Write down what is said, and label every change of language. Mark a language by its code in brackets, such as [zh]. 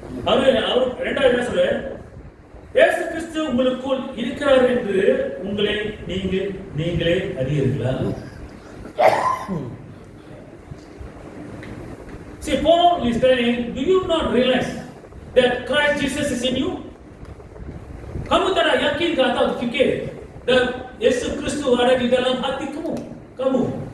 [ta] அவர் இரண்டாவது என்ன சொல்ற? இயேசு கிறிஸ்து உங்களுக்குள் இருக்கிறார் என்று உங்களை நீங்களே அறியீர்களா? [en] See, Paul is telling, do you not realize that Christ Jesus is in you? [ms] Kamu tak yakin ke atau fikir dan Yesus Kristus ada di dalam hati kamu?